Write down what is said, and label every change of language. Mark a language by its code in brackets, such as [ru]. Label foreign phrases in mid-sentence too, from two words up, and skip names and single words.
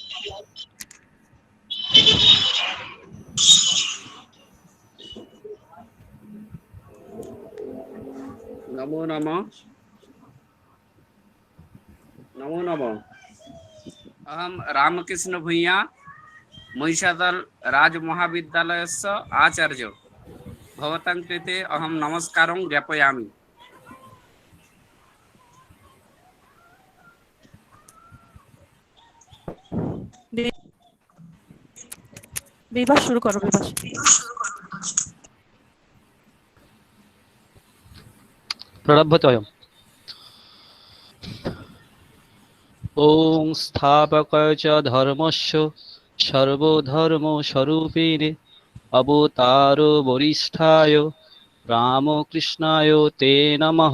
[sa] नमो नमः। नमो नमः। अहम रामकृष्ण भूँया महिषादल राजमहाविद्यालयस्य आचार्य भवतां कृते अहम नमस्कारं ज्ञापयामि। [bn] বিভাস শুরু করো, বিভাস। प्रणभ्यतयम्। [sa] ॐ स्थापकाय च धर्मस्य सर्वधर्मस्वरूपिणे अवतारो वरिष्ठाय रामकृष्णाय ते नमः।